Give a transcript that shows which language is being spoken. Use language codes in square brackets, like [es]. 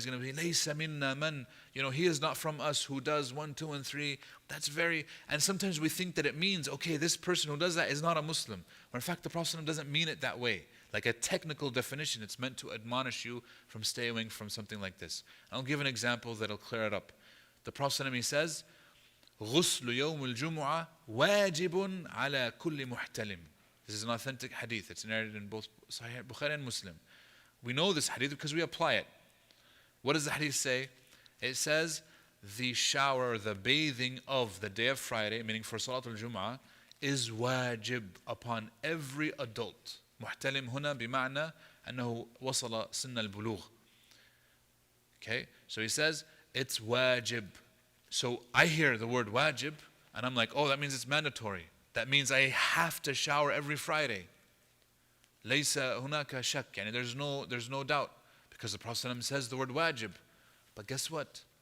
[en] He's going to be [ar] laysa minna man, [en] he is not from us who does 1, 2, and 3. That's and sometimes we think that it means, okay, this person who does that is not a Muslim. When in fact the Prophet ﷺ doesn't mean it that way. Like a technical definition, it's meant to admonish you from staying from something like this. I'll give an example that'll clear it up. The Prophet ﷺ, he says, [ar] غسل يوم الجمعة واجب على كل محتلم. [en] This is an authentic hadith. It's narrated in both Sahih Bukhari and Muslim. We know this hadith because we apply it. What does the hadith say? It says the shower, the bathing of the day of Friday, meaning for Surat Al-Jum'ah, is wajib upon every adult. [ar] محتلم هنا بمعنى أنه وصل سن البلوغ. [en] Okay, so he says it's wajib. So I hear the word wajib and I'm like, oh, that means it's mandatory. That means I have to shower every Friday. [ar] ليس هناك شك. [en] Yani there's no doubt, because the Prophet ﷺ says the word wajib. But guess what?